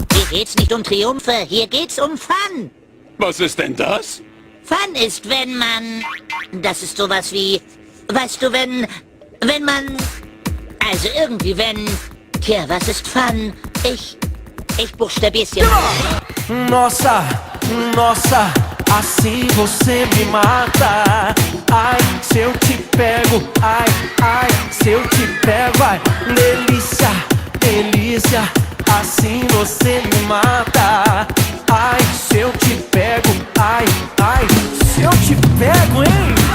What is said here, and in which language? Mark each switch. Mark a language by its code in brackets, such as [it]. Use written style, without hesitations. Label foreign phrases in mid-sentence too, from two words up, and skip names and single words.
[de] geht's nicht um Triumphe, hier geht's um Fun. Was ist denn das? Fun ist, wenn man... Das ist sowas wie... Weißt du, wenn man... Also irgendwie, wenn... Tja, was ist Fun? Ich buchstabier's dir mal. [pt] Nossa, nossa, assim você me mata. Ai, se eu te pego, ai, ai, se eu te pego, ai, delícia, delícia, assim você me mata. Ai, se eu te pego, ai, ai, se eu te pego, hein?